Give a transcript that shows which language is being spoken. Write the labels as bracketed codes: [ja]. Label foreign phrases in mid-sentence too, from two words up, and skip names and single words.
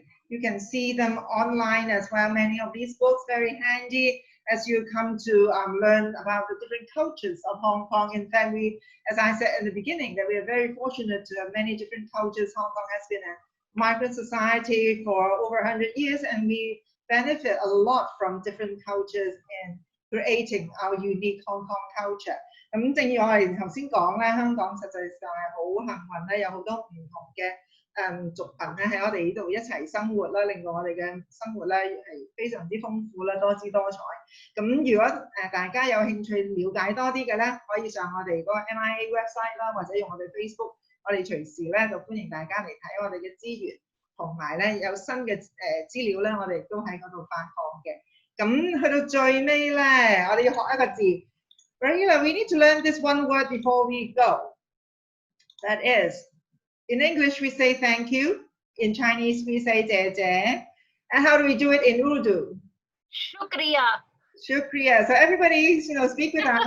[en] You can see them online as well. Many of these books very handy as you come to learn about the different cultures of Hong Kong. In fact, as I said in the beginning, that we are very fortunate to have many different cultures. Hong Kong has been a migrant society for over 100 years, and we benefit a lot from different cultures in creating our unique Hong Kong culture. [yue] 咁正如我哋頭先講咧，香港實際上係好幸運咧，有好多唔同嘅族群咧喺我哋呢度一齊生活啦，令到我哋嘅生活咧係非常之豐富啦，多姿多彩。咁如果大家有興趣了解多啲嘅咧，可以上我哋嗰個 [en] MIA website [yue] 啦，或者用我哋 Facebook， 我哋隨時咧就歡迎大家嚟睇我哋嘅資源，同埋咧有新嘅資料咧，我哋都喺嗰度發放嘅。咁去到最尾咧，我哋要學一個字。 [en] Raheela, we need to learn this one word before we go. That is, in English we say thank you. In Chinese we say 謝謝. And how do we do it in Urdu? Shukriya. Shukriya. So everybody, speak with us.